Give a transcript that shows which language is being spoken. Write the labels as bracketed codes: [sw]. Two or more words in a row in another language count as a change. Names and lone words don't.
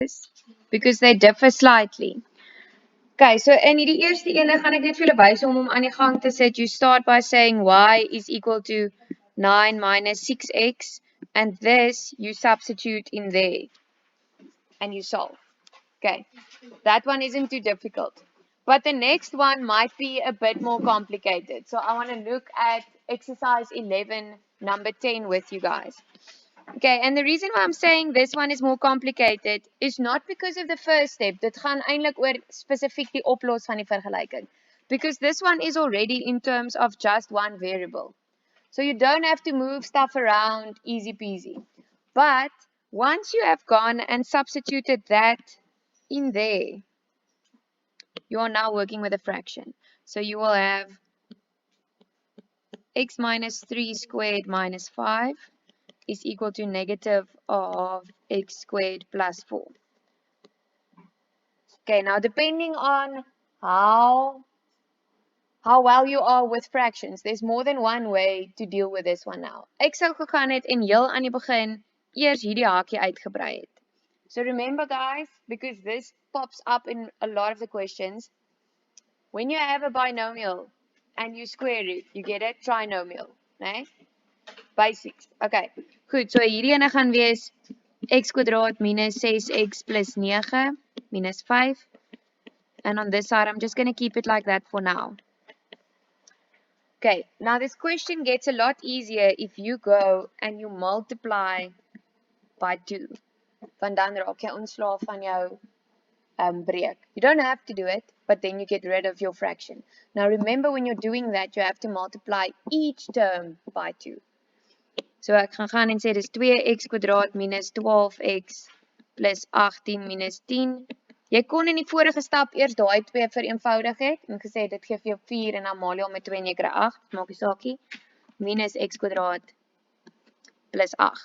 [en] because they differ slightly. Okay, so [af] in die eerste ene gaan ek net vir julle wys om aan die gang te sit. [en] You start by saying y is equal to 9 minus 6x, and this you substitute in there and you solve. Okay, that one isn't too difficult. But the next one might be a bit more complicated. So I want to look at exercise 11, number 10 with you guys. Okay, and the reason why I'm saying this one is more complicated is not because of the first step. [af] Dit gaan eintlik oor spesifiek die oplos van die vergelyking. [en] Because this one is already in terms of just one variable. So you don't have to move stuff around, easy peasy. But once you have gone and substituted that in there, you are now working with a fraction. So you will have x minus 3 squared minus 5 is equal to negative of x squared plus 4. Okay, now depending on how well you are with fractions, there's more than one way to deal with this one now. [af] Ek sou gegaan het en heel aan die begin eers hierdie hakie uitgebrei het. [en] So remember guys, because this pops up in a lot of the questions, when you have a binomial and you square it, you get a trinomial, né? [af] Basics. Okay, goed, so hierdie ene gaan wees x kwadraat minus 6x plus 9 minus 5. [en] And on this side, I'm just going to keep it like that for now. Okay, now this question gets a lot easier if you go and you multiply by 2. [af] Want dan raak jy ontslaaf van jou break. [en] You don't have to do it, but then you get rid of your fraction. Now remember, when you're doing that, you have to multiply each term by 2. [af] So ek gaan en sê dis 2x kwadraat minus 12x plus 18 minus 10. Jy kon in die vorige stap eers daai 2 vereenvoudig het en gesê dit gee vir jou 4 en dan maal jy hom met 2 en jy kry 8, maak nie saakie, minus x kwadraat plus 8.